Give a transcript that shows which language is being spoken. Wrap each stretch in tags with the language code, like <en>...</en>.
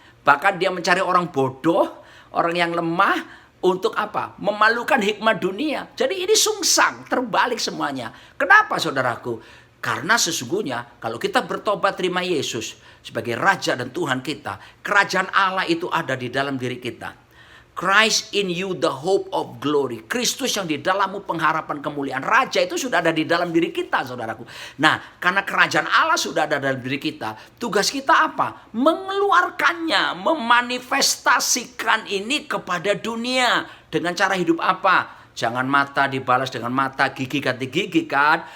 <id>Bahkan dia mencari orang bodoh, orang yang lemah, untuk apa? Memalukan hikmat dunia. Jadi ini sungsang, terbalik semuanya. Kenapa, saudaraku? Karena sesungguhnya kalau kita bertobat terima Yesus sebagai Raja dan Tuhan kita, kerajaan Allah itu ada di dalam diri kita.</id> <en>Christ in you the hope of glory.</en> <id>Kristus yang di dalammu pengharapan kemuliaan. Raja itu sudah ada di dalam diri kita, saudaraku. Nah, karena kerajaan Allah sudah ada dalam diri kita, tugas kita apa? Mengeluarkannya, memanifestasikan ini kepada dunia. Dengan cara hidup apa? Jangan mata dibalas dengan mata, gigi ganti gigi kan.</id>